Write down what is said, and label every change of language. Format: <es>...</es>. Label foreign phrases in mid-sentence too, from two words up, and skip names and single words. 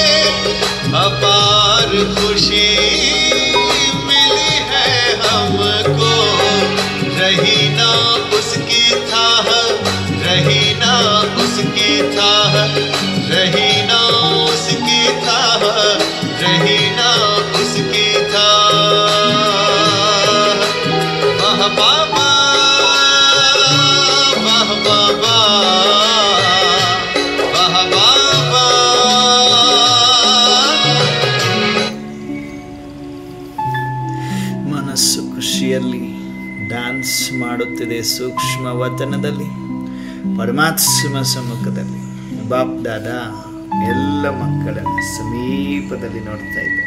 <hi>अपार खुशी मिली है हमको, रही ना उसकी थाह, रही ना उसकी थाह, रही ना उसकी थाह, रही ना उसकी थाह। वाह बाबा वाह बाबा वाह बाबा।</hi> <kn>ಮನಸ್ಸು ಖುಷಿಯಲ್ಲಿ ಡ್ಯಾನ್ಸ್ ಮಾಡುತ್ತಿದೆ. ಸೂಕ್ಷ್ಮ ವತನದಲ್ಲಿ ಪರಮಾತ್ಮ ಸಮ್ಮುಖದಲ್ಲಿ ಬಾಪ್ ದಾದಾ ಎಲ್ಲ ಮಕ್ಕಳನ್ನು ಸಮೀಪದಲ್ಲಿ ನೋಡ್ತಾ ಇದ್ದಾರೆ.</kn>